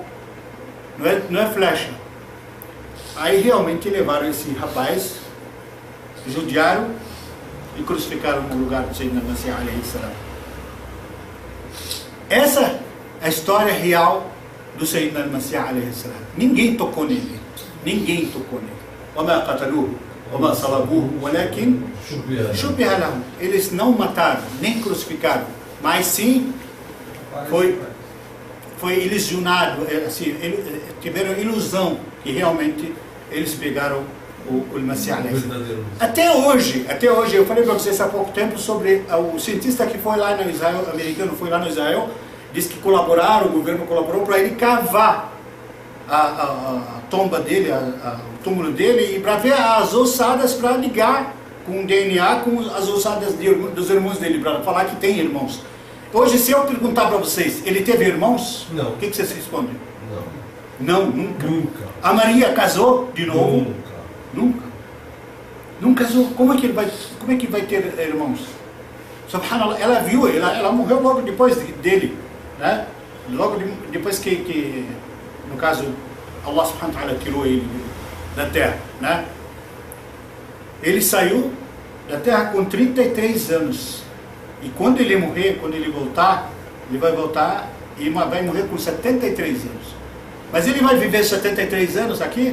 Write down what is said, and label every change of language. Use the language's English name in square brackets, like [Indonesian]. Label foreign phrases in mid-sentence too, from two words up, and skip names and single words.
[Portuguese] Não é flecha. Aí realmente levaram esse rapaz, judiaram e crucificaram no lugar do [Arabic] سيدنا المسيح عليه السلام. [Portuguese] Essa é a história real do [Arabic] سيدنا المسيح عليه السلام. [Portuguese] Ninguém tocou nele. Ninguém tocou nele. [Arabic] وَمَا قَتَلُوهُ وَمَا صَلَبُوهُ وَلَكِنْ شُبِّهَ لَهُمْ. [Portuguese] Eles não mataram, nem crucificaram, mas sim foi ilusionado, assim, tiveram ilusão que realmente eles pegaram o [Arabic] المسيح عليه السلام. [Portuguese] Até hoje, eu falei para vocês há pouco tempo sobre o cientista que foi lá no Israel, americano, foi lá no Israel, disse que o governo colaborou para ele cavar a tomba dele, o túmulo dele, e para ver as ossadas, para ligar com o DNA com as ossadas dos irmãos dele, para falar que tem irmãos. Hoje, se eu perguntar para vocês, ele teve irmãos? Não. O que vocês respondem? Não. Não, nunca. Nunca. A Maria casou de novo? Nunca. Nunca casou. Como é que vai ter irmãos? Subhanallah, ela viu, ela morreu logo depois dele, né? Logo depois que, no caso, [Arabic] الله سبحانه وتعالى [Portuguese] tirou ele da terra, né? Ele saiu da terra com 33 anos. E quando ele morrer, quando ele voltar, ele vai voltar e vai morrer com 73 anos. Mas ele vai viver 73 anos aqui?